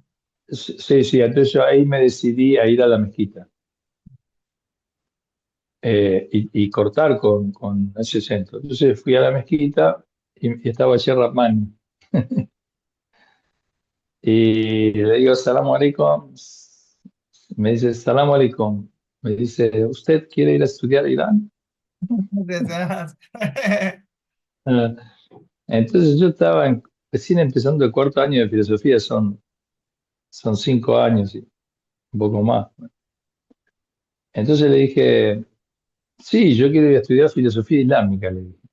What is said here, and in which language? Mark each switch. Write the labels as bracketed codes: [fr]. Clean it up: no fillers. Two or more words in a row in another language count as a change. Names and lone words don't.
[es] sí, sí, entonces yo ahí me decidí a ir a la mezquita y cortar con ese centro. Entonces fui a la mezquita y estaba allí Rahman. Y le digo, [ar] السلام عليكم. [es] Me dice, [ar] السلام عليكم. [es] Me dice, ¿usted quiere ir a estudiar a Irán? Ah, entonces yo estaba recién empezando el cuarto año de filosofía, son 5 años y un poco más. Entonces le dije, sí, yo quiero ir a estudiar filosofía islámica, le dije.